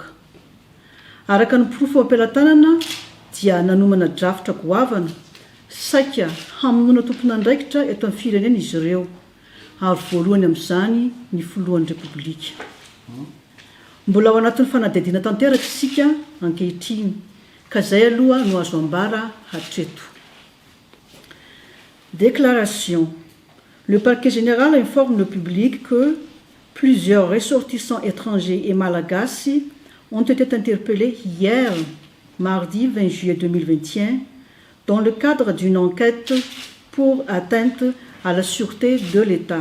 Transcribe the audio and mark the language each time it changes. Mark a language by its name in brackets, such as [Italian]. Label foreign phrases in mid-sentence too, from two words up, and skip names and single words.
[Malagasy] Araka ny porofo ampelantanana dia nanomana drafitra goavana saika hamonoana tompona andraikitra eto amin'ny firenena izy ireo ary voalohany amin'izany ny filohan'ny repoblika. Mbola ao anatin'ny fanadihadiana tanteraka isika ankehitriny ka zay aloha no azo ambara hatreto. [French] Déclaration. Le parquet général informe le public que plusieurs ressortissants étrangers et malagasy ont été interpellés hier, mardi 20 juillet 2021, dans le cadre d'une enquête pour atteinte à la sûreté de l'État.